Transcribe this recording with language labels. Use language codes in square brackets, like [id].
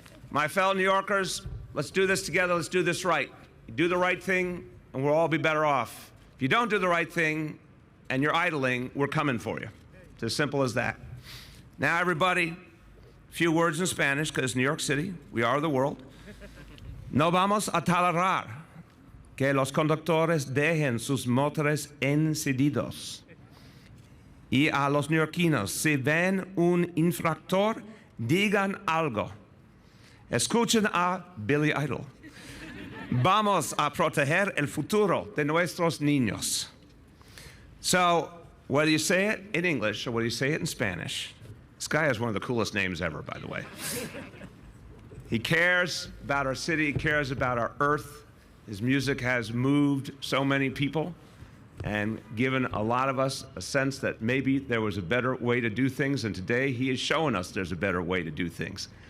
[en] My fellow New Yorkers, let's do this together. Let's do this right. You do the right thing, and we'll all be better off. If you don't do the right thing and you're idling, we're coming for you. It's as simple as that. Now, everybody, a few words in Spanish, because New York City, we are the world. [es] No vamos a tolerar que los conductores dejen sus motores encendidos. Y a los neoyorquinos, si ven un infractor, digan algo. Escuchen a Billy Idol. Vamos a proteger el futuro de nuestros niños. [en] So, whether you say it in English or whether you say it in Spanish, this guy has one of the coolest names ever, by the way. He cares about our city, he cares about our earth. His music has moved so many people and given a lot of us a sense that maybe there was a better way to do things, and today he is showing us there's a better way to do things.